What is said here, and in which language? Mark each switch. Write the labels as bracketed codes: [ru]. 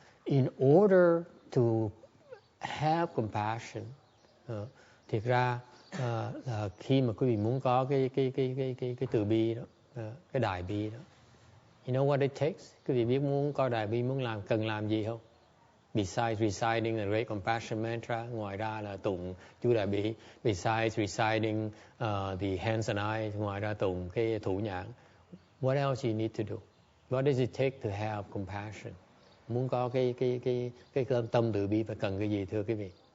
[en] in order to have compassion, [vi] thiệt ra là khi mà quý vị muốn có cái từ bi đó, cái đại bi đó, [en] you know what it takes? [vi] Quý vị biết muốn có đại bi cần làm gì không? [en] Besides reciting the Great Compassion Mantra, [vi] ngoài ra là tụng chú đại bi. [en] Besides reciting the hands and eyes, [vi] ngoài ra tụng cái thủ nhãn. [en] What else you need to do? What does it take to have compassion? [vi] Muốn có cái tâm từ bi phải cần cái gì thưa quý vị?